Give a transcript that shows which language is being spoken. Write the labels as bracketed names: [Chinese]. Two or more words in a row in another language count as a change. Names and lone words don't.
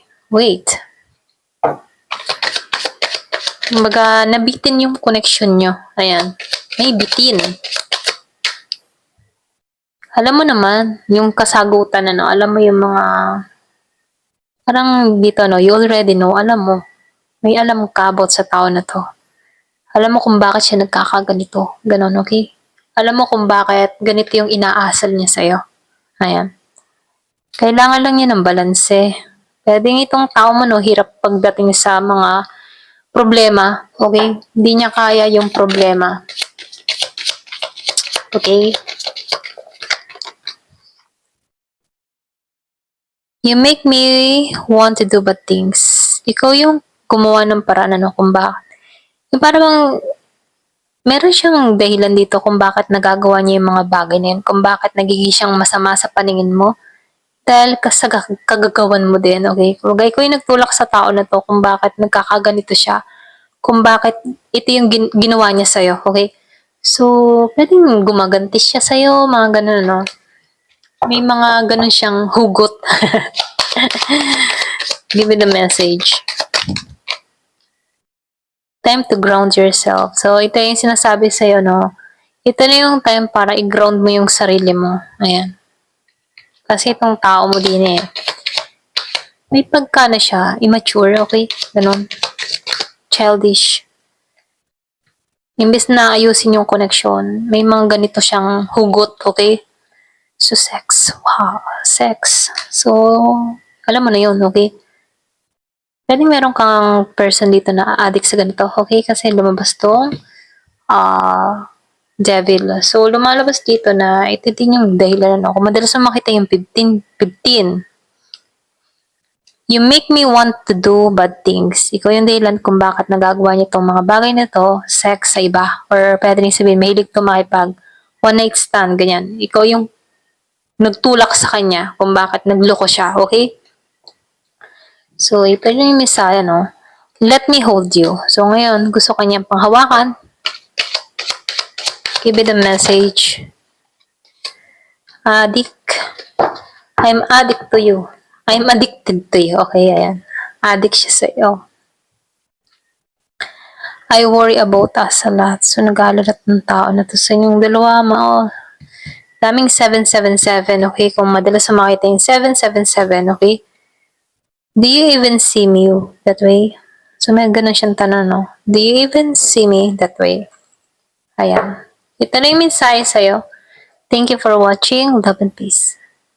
[English] Wait. [Filipino] Kumbaga, nabitin yung connection nyo. Ayan. May bitin. Alam mo naman, yung kasagutan, ano, alam mo yung mga, parang dito, [English] no, you already know, [Filipino] alam mo. May alam ka about sa tao na to. Alam mo kung bakit siya nagkakaganito. Ganon, okay? Alam mo kung bakit ganito yung inaasal niya sa'yo. Ayan. Kailangan lang niya ng balanse. Pwedeng itong tao mo, no, hirap pagdating sa mga problema. Okay? Hindi niya kaya yung problema. Okay? [English] You make me want to do bad things. [Filipino] Ikaw yung gumawa ng paraan, ano, kung bakit. Yung parang meron siyang dahilan dito kung bakit nagagawa niya yung mga bagay na yun, kung bakit nagiging siyang masama sa paningin mo. Dahil sa kagagawan mo din, okay? Kung ikaw yung nagtulak sa tao na to, kung bakit nagkakaganito siya, kung bakit ito yung ginawa niya sa'yo, okay? So, pwedeng gumaganti siya sa'yo, mga ganun, no? May mga ganun siyang hugot. [English] Give me the message. Time to ground yourself. [Filipino] So, ito yung sinasabi sa'yo, no? Ito na yung time para i-ground mo yung sarili mo. Ayan. Kasi itong tao mo din may pagka na siya, immature, okay? Ganun. Childish. Imbes na ayusin yung connection, may mga ganito siyang hugot, okay? [English] So, sex. Wow. Sex. [Filipino] So, alam mo na yun, okay? Pwedeng meron kang person dito na addict sa ganito, okay? Kasi lumabas tong devil. So, lumalabas dito na ito din yung dahilan, no? Kung madalas mo makita yung 15. [English] You make me want to do bad things. [Filipino] Ikaw yung dahilan kung bakit nagagawa niya itong mga bagay na to, sex sa iba. Or pwede rin sabihin, mahilig tumakipag [English] one night stand, [Filipino] ganyan. Ikaw yung nagtulak sa kanya kung bakit nagloko siya, okay? So, ito yung misaya, no? [English] Let me hold you. [Filipino] So, ngayon, gusto kanyang panghawakan. [English] Give it a message. Addict. I'm addict to you. I'm addicted to you. [Filipino] Okay, ayan. Addict siya sa iyo. [English] I worry about us a lot. [Filipino] So, nag-aalala ng tao na to sa inyong dalawa, daming 777, okay? Kung madalas sa makita yung 777, okay? [English] Do you even see me that way? [Filipino] So, may ganun siyang tanong, no? [English] Do you even see me that way? [Filipino] Ayan. Ito na yung mensahe sa'yo. [English] Thank you for watching. Love and peace.